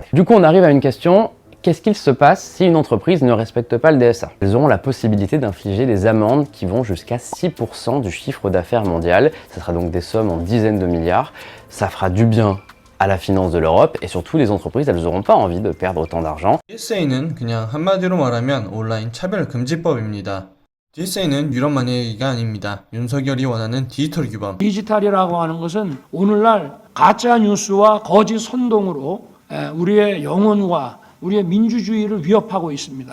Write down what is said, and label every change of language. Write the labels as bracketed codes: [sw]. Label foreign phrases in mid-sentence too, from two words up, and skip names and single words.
[fr] Du coup, on arrive à une question. Qu'est-ce qu'il se passe si une entreprise ne respecte pas le DSA? Elles auront la possibilité d'infliger des amendes qui vont jusqu'à 6% du chiffre d'affaires mondial. Ce sera donc des sommes en dizaines de milliards. Ça fera du bien à la finance de l'Europe et surtout les entreprises, elles n'auront pas envie de perdre autant d'argent. [ko] DSA는 그냥 한마디로 말하면 온라인 차별금지법입니다. DSA는 유럽만의 얘기가 아닙니다. 윤석열이 원하는 디지털 규범. 디지털이라고 하는 것은 오늘날 가짜 뉴스와 거짓 선동으로 우리의 영혼과 우리의 민주주의를 위협하고 있습니다.